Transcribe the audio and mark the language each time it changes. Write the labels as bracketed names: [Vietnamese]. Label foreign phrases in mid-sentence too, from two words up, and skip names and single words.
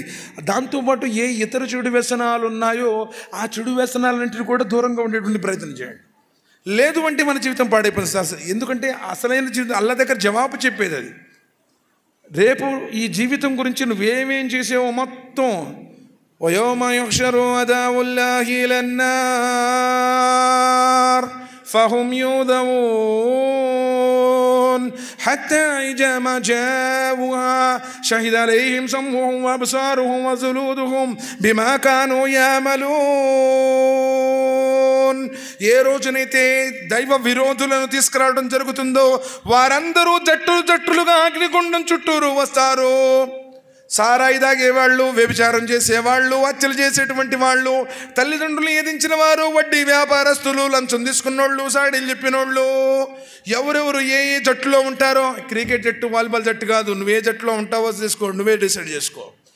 [Telugu] దాంతోపాటు ఏ ఇతర చెడు వ్యసనాలు ఉన్నాయో ఆ చెడు వ్యసనాలన్నింటినీ కూడా దూరంగా ఉండేటువంటి ప్రయత్నం చేయండి. లేదు అంటే మన జీవితం పాడైపోతుంది. ఎందుకంటే అసలైన జీవితం అల్లాహ్ దగ్గర జవాబు చెప్పేది అది. రేపు ఈ జీవితం గురించి నువ్వేమేం చేసావో మొత్తం, [Arabic] ويوم يحشر أعداء الله إلى النار فهم يوذرون حتى إذا ما جاءوها شهد عليهم سمعهم وأبصارهم وجلودهم بما كانوا يعملون. [Telugu] ఏ రోజునైతే దైవ విరోధులను తీసుకురావడం జరుగుతుందో వారందరూ జట్టులుగా అగ్నిగుండం చుట్టూరు వస్తారు. సారాయి తాగేవాళ్ళు, వ్యభిచారం చేసేవాళ్ళు, హత్యలు చేసేటువంటి వాళ్ళు, తల్లిదండ్రులు ఏదించిన వారు, వడ్డీ వ్యాపారస్తులు, లంచం తీసుకున్నోళ్ళు, సాడీలు చెప్పినోళ్ళు, ఎవరెవరు ఏ జట్టులో ఉంటారో, క్రికెట్ జట్టు, వాలీబాల్ జట్టు కాదు, నువ్వే జట్టులో ఉంటావో నువ్వే డిసైడ్ చేసుకో.